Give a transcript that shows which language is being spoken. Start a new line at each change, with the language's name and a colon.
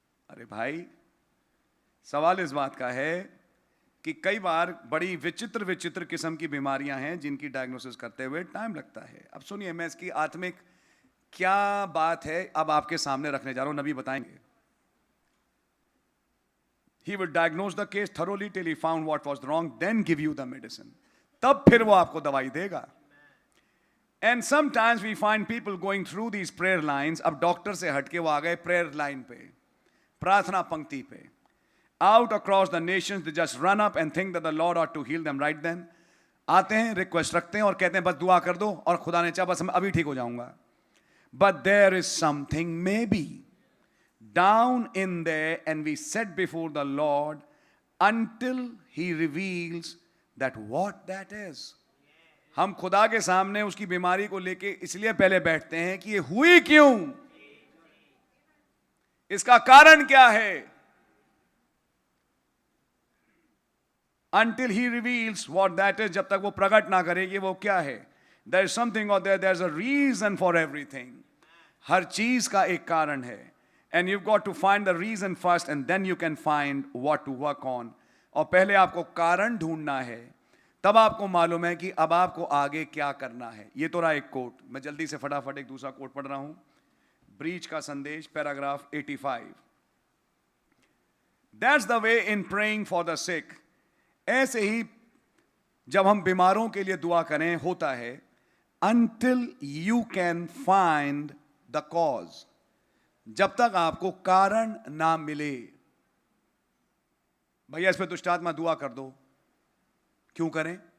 Hindi: अरे भाई सवाल इस बात का है कि कई बार बड़ी विचित्र विचित्र किस्म की बीमारियां हैं जिनकी डायग्नोसिस करते हुए टाइम लगता है। अब सुनिए, मैं इसकी आत्मिक क्या बात है अब आपके सामने रखने जा रहा हूं, नबी बताएंगे।
English: He would diagnose the case thoroughly till he found what was wrong, then give you the medicine.
Hindi: तब फिर वो आपको दवाई देगा।
English: And sometimes we find people going through these prayer lines.
Hindi: अब डॉक्टर से हटके वो आ गए प्रेयर लाइन पे, प्रार्थना पंक्ति पे।
English: Out across the nations, they just run up and think that the Lord ought to heal them right then.
Hindi: आते हैं, रिक्वेस्ट रखते हैं और कहते हैं बस दुआ कर दो और खुदा ने चाहा बस मैं अभी ठीक हो जाऊंगा।
English: But there is something maybe down in there, and we sit before the Lord until He reveals that what that is.
Hindi: हम खुदा के सामने उसकी बीमारी को लेके इसलिए पहले बैठते हैं कि ये हुई क्यों, इसका कारण क्या है।
English: Until He reveals what that is,
Hindi: जब तक वो प्रकट ना करेगी वो क्या है।
English: There is something out there, there's a reason for everything.
Hindi: हर चीज का एक कारण है।
English: And you've got to find the reason first and then you can find what to work on.
Hindi: और पहले आपको कारण ढूंढना है, तब आपको मालूम है कि अब आपको आगे क्या करना है। ये तो रहा एक कोट, मैं जल्दी से फटाफट एक दूसरा कोट पढ़ रहा हूं। ब्रीच का संदेश, paragraph 85।
English: That's the way in praying for the sick.
Hindi: ऐसे ही जब हम बीमारों के लिए दुआ करें होता है,
English: until you can find the cause.
Hindi: जब तक आपको कारण ना मिले। भैया इस पे दुष्ट आत्मा दुआ कर दो, क्यों करें?